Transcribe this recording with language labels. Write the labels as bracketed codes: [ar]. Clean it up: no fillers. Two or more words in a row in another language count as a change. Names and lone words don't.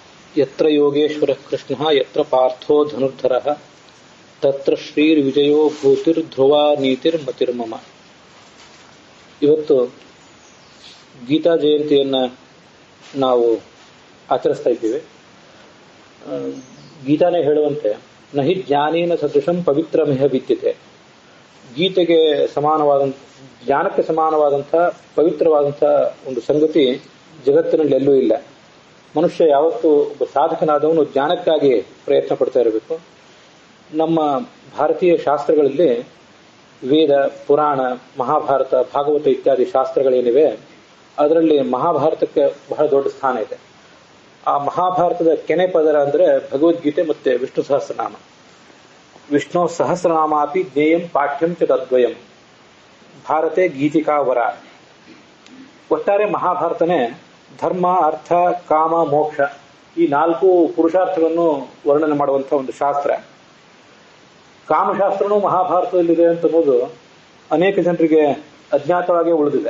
[sa] ಯತ್ರ ಯೋಗೇಶ್ವರ ಕೃಷ್ಣ ಯತ್ರ ಪಾರ್ಥೋ ಧನುರ್ಧರ ತತ್ರ ಶ್ರೀರ್ವಿಜಯೋ ಭೂತಿರ್ ಧ್ರುವ ನೀತಿರ್ ಮತಿರ್ಮಮ. [kn] ಇವತ್ತು ಗೀತಾ ಜಯಂತಿಯನ್ನ ನಾವು ಆಚರಿಸ್ತಾ ಇದ್ದೀವಿ. ಗೀತಾನೇ ಹೇಳುವಂತೆ [sa] ನಹಿ ಜ್ಞಾನೇನ ಸದೃಶಂ ಪವಿತ್ರಮಿಹ ವಿದ್ಯತೆ. [kn] ಗೀತೆಗೆ ಸಮಾನವಾದಂಥ, ಜ್ಞಾನಕ್ಕೆ ಸಮಾನವಾದಂಥ ಪವಿತ್ರವಾದಂಥ ಒಂದು ಸಂಗತಿ ಜಗತ್ತಿನಲ್ಲಿ ಎಲ್ಲೂ ಇಲ್ಲ. ಮನುಷ್ಯ ಯಾವತ್ತೂ ಒಬ್ಬ ಸಾಧಕನಾದವನು ಜ್ಞಾನಕ್ಕಾಗಿ ಪ್ರಯತ್ನ ಪಡ್ತಾ ಇರಬೇಕು. ನಮ್ಮ ಭಾರತೀಯ ಶಾಸ್ತ್ರಗಳಲ್ಲಿ ವೇದ, ಪುರಾಣ, ಮಹಾಭಾರತ, ಭಾಗವತ ಇತ್ಯಾದಿ ಶಾಸ್ತ್ರಗಳೇನಿವೆ, ಅದರಲ್ಲಿ ಮಹಾಭಾರತಕ್ಕೆ ಬಹಳ ದೊಡ್ಡ ಸ್ಥಾನ ಇದೆ. ಆ ಮಹಾಭಾರತದ ಕೆನೆ ಪದರ ಅಂದರೆ ಭಗವದ್ಗೀತೆ ಮತ್ತೆ ವಿಷ್ಣು ಸಹಸ್ರನಾಮ. [sa] ವಿಷ್ಣು ಸಹಸ್ರನಾಮಾಪಿ ಜ್ಞೇಯಂ ಪಾಠ್ಯಂ ಚ ತದ್ವಯಂ ಭಾರತೆ ಗೀತಿಕಾ ವರ. [kn] ಒಟ್ಟಾರೆ ಮಹಾಭಾರತನೇ ಧರ್ಮ, ಅರ್ಥ, ಕಾಮ, ಮೋಕ್ಷ ಈ 4 ಪುರುಷಾರ್ಥಗಳನ್ನು ವರ್ಣನೆ ಮಾಡುವಂತಹ ಒಂದು ಶಾಸ್ತ್ರ. ಕಾಮಶಾಸ್ತ್ರನೂ ಮಹಾಭಾರತದಲ್ಲಿದೆ ಅಂತನ್ನೋದು ಅನೇಕ ಜನರಿಗೆ ಅಜ್ಞಾತವಾಗೇ ಉಳಿದಿದೆ.